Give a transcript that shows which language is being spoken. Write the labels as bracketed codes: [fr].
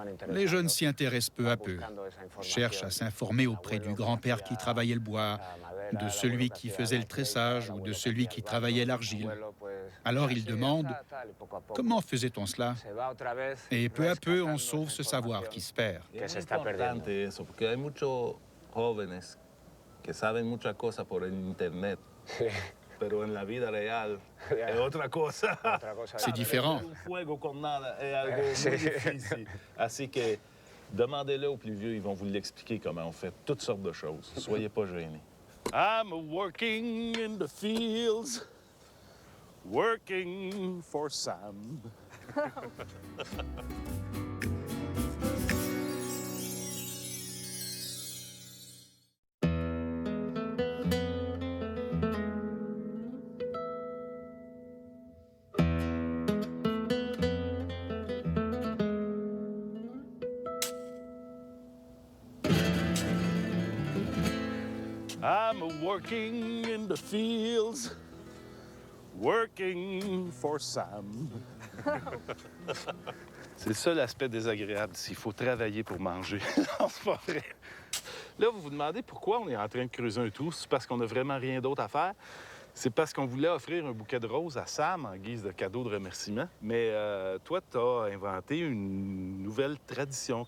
[fr] Les jeunes s'y intéressent peu à peu, cherchent à s'informer auprès du grand-père qui travaillait le bois, de celui qui faisait le tressage ou de celui qui travaillait l'argile. Alors ils demandent « Comment faisait-on cela ?» Et peu à peu, on sauve ce savoir qui se perd. [es] Es importante eso, porque hay muchos jóvenes que saben muchas cosas por el internet, pero en la vida real es otra cosa. [fr] C'est différent. [es] Un fuego con nada es algo muy difícil. Así que [fr] demandez-le aux plus vieux, ils vont vous l'expliquer comment on fait toutes sortes de choses. Soyez pas gênés. [en] I'm working in the fields, working for Sam. I'm working in the fields, working for Sam. [fr] C'est le seul aspect désagréable d'ici. Il faut travailler pour manger. Non, c'est pas vrai. Là, vous vous demandez pourquoi on est en train de creuser un trou. C'est parce qu'on n'a vraiment rien d'autre à faire. C'est parce qu'on voulait offrir un bouquet de roses à Sam en guise de cadeau de remerciement. Mais toi, tu as inventé une nouvelle tradition.